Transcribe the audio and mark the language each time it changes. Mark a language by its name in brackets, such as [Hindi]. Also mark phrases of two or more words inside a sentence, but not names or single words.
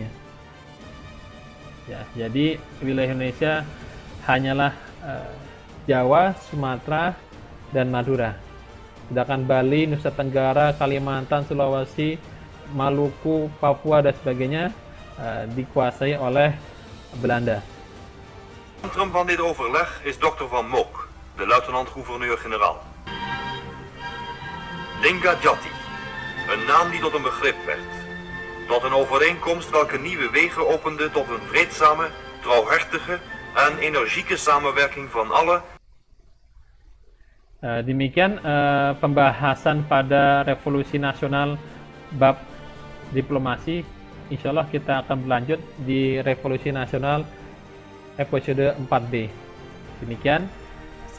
[Indonesian] Ya, jadi wilayah Indonesia hanyalah Jawa, Sumatera, dan Madura. Sedangkan Bali, Nusa Tenggara, Kalimantan, Sulawesi, Maluku, Papua, dan sebagainya dikuasai oleh Belanda. [Dutch] Centrum van dit overleg is Dr. Van Mock, de luitenant-gouverneur-generaal. Linggarjati, een naam die tot een begrip werd. Tot een overeenkomst welke nieuwe wegen opende tot een vreedzame, trouwhartige en energieke samenwerking van alle. [Indonesian] Demikian pembahasan pada Revolusi Nasional bab diplomasi. [Arabic] Insya Allah [Indonesian] kita akan berlanjut di Revolusi Nasional episode 4B. Demikian.